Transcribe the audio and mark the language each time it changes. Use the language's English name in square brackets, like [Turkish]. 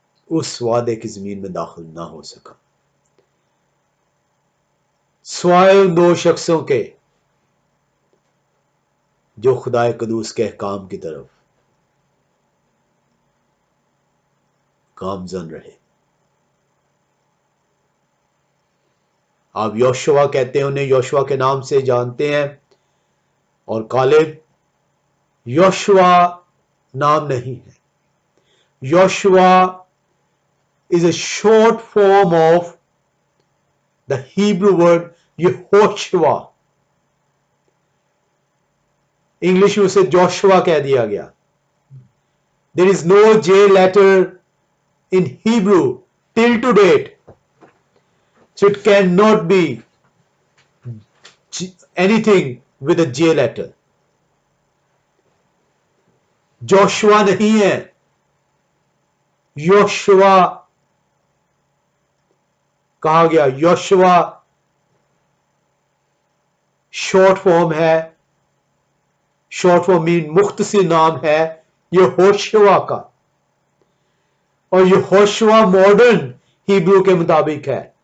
[Urdu] اس وعدے کی زمین میں داخل نہ ہو سکا، سوائے ان 2 شخصوں کے جو خدا قدوس کے احکام کی طرف گامزن رہے. آپ یوشوا کہتے ہیں، انہیں یوشوا کے نام سے جانتے ہیں، اور کالب. یوشوا نام نہیں ہے، [English] Yeshua is a short form of the Hebrew word Yehoshua. [Urdu] English میں اسے جوشوا کہہ دیا گیا. [English] There is no J letter in Hebrew till to date, so it cannot be anything with a J letter. [Urdu] Joshua نہیں ہے، یوشوا کہا گیا. یوشوا short form ہے، شارٹ فارم مین مختصر نام ہے یہوشوا کا، اور یہوشوا ماڈرن ہیبرو کے مطابق ہے.